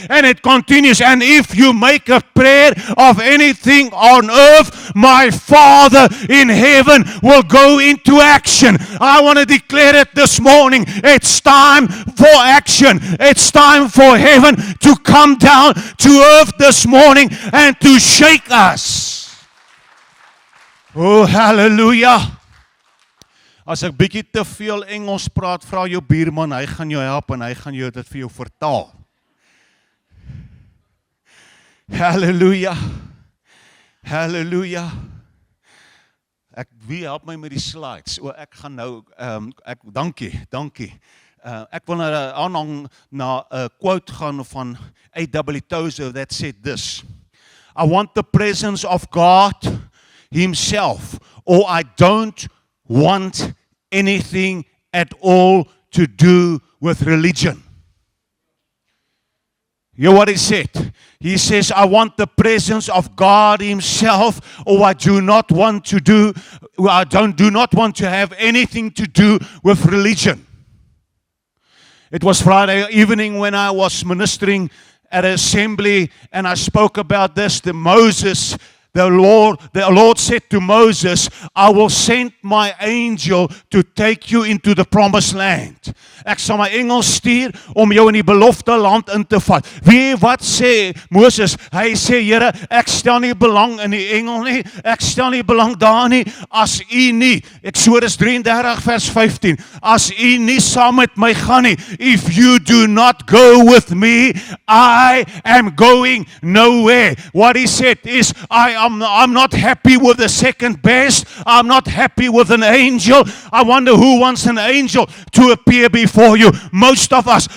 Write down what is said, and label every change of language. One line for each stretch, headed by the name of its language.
English: And it continues, and if you make a prayer of anything on earth, my Father in heaven will go into action. I want to declare it this morning. It's time for action. It's time for heaven to come down to earth this morning and to shake us. Oh, hallelujah.
Afrikaans: As ek bietjie te veel Engels praat, vra jou buurman, hy gaan jou help en hy gaan jou dit vir jou vertaal. Hallelujah. Hallelujah. Wie help my met die slides? Ek gaan nou, dankie. Ek wil aanhang na 'n quote gaan van A.W.
English: Tozer that said this: I want the presence of God Himself, or I don't want anything at all to do with religion. Hear what he said. He says, I want the presence of God himself, or I do not want to have anything to do with religion. It was Friday evening when I was ministering at an assembly, and I spoke about this. The Lord said to Moses, I will send my angel to take you into the promised land.
Afrikaans: Ek sal my engel stuur om jou in die belofte land in te vat. Wat sê Moses? Hy sê, Here, ek stel nie belang in die engel nie. Ek stel nie belang daar nie as u nie. Eksodus 33 vers 15. As u nie saam met my gaan nie.
English: If you do not go with me, I am going nowhere. What he said is, I'm not happy with the second best. I'm not happy with an angel. I wonder who wants an angel to appear before you. Most of us.